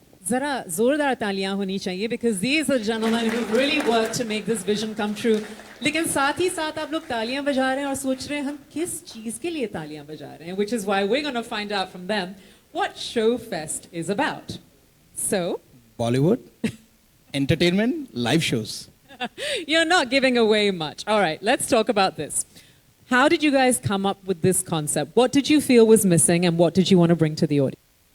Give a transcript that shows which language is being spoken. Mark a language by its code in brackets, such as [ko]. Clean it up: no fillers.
[hi] Zara zordar taaliyan honi chahiye, [en] because these are gentlemen who really worked to make this vision come true. [hi] लेकिन साथ ही साथ आप लोग तालियां बजा रहे हैं और सोच रहे हैं हम किस चीज के लिए तालियां बजा रहे हैं, [en] which is why we're going to find out from them what ShowFest is about. So, Bollywood, entertainment, live shows. You're not giving away much. All right, let's talk about this. How did you guys come up with this concept? What did you feel was missing, and what did you want to bring to the audience?